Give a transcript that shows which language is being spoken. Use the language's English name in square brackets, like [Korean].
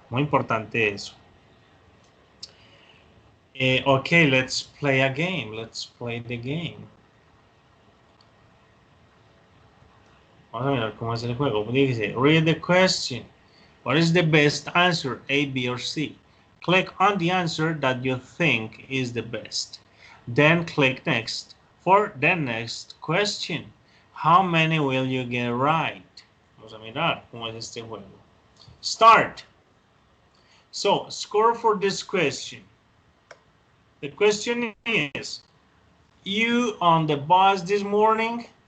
[Spanish] Muy importante eso. [English] Okay, let's play a game. Let's play the game. [Spanish] Vamos a mirar cómo es el juego. [English] Dice, read the question. What is the best answer, A, B, or C? Click on the answer that you think is the best. Then click next for the next question. How many will you get right? [Spanish] Vamos a mirar cómo es este juego. [English] Start. So, score for this question. The question is, you on the bus this morning?